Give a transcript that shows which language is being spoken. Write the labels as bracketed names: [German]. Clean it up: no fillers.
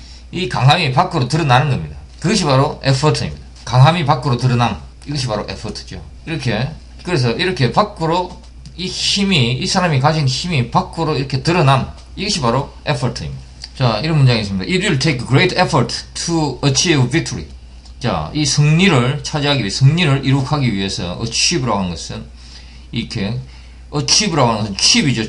[Korean] 이 강함이 밖으로 드러나는 겁니다. 그것이 바로 에포트입니다. 강함이 밖으로 드러남. 이것이 바로 에포트죠. 그래서 이렇게 밖으로 이 사람이 가진 힘이 밖으로 이렇게 드러남. 이것이 바로 에포트입니다. 자, 이런 문장이 있습니다. [English] It will take great effort to achieve victory. [Korean] 자, 이 승리를 이룩하기 위해서 achieve라고 하는 것은 이렇게 achieve라고 하는 것은 chip이죠.